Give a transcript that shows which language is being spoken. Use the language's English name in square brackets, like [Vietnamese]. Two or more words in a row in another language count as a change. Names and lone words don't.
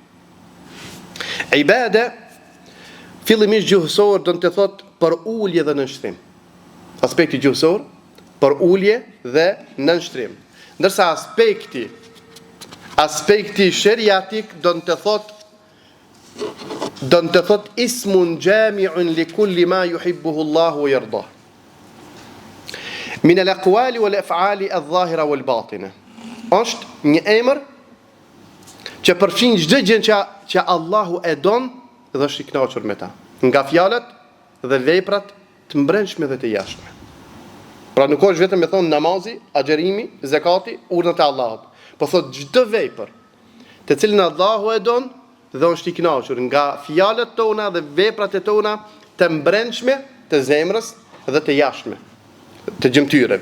[Albanian] Ibade fillimisht gjuhësor do të thotë për ulje dhe nënshtrim. Aspekti gjuhësor për ulje dhe nënshtrim. Ndërsa aspekti sheriatik do të thotë [Arabic] اسم جامع لكل ما يحبه الله ويرضاه. من الأقوال والأفعال الظاهرة والباطنة. [Albanian] Është një emër që përfshin çdo gjë që Allahu e don dhe është i kënaqur me ta, nga fjalët dhe veprat të mbrëmshme dhe të jashtme. Pra nuk është vetëm me thonë namazi, agjerimi, zakati, urdhët e Allahut, po thot çdo vepër të cilën Allahu e don dhe është i kënaqur, nga fjalët tona dhe veprat e tona të mbrëmshme të zemrës dhe të jashtme, të gjymtyreve.